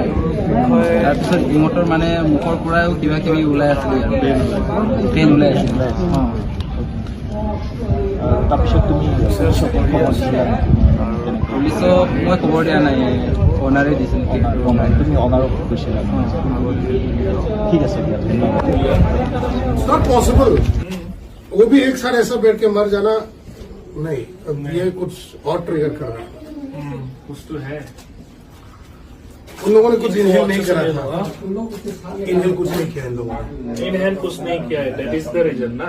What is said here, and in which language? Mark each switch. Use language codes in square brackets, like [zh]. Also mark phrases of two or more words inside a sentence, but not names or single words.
[as] তাৰপিছত ইহঁতৰ মানে মুখৰ পৰাও কিবা কিবি ওলাই আছিলে, ট্ৰেইন ওলাই আছিলে। তাৰপিছত তুমি পুলিচক মই খবৰ দিয়া নাই, অনাৰে দিছিল। তুমি অনাৰক কৈছিলা? ঠিক আছে, দিয়া, ধন্যবাদ। [en] not possible. [hi] वो भी एक साथ ऐसा बैठ के मर जाना नहीं। अब ये कुछ और ट्रिगर कर रहा है। कुछ तो है। उन लोगों ने कुछ इनहेल नहीं करा था। इनहेल कुछ नहीं किया इन लोगों ने। इनहैंड कुछ नहीं किया है, [en] that is the reason [hi] ना।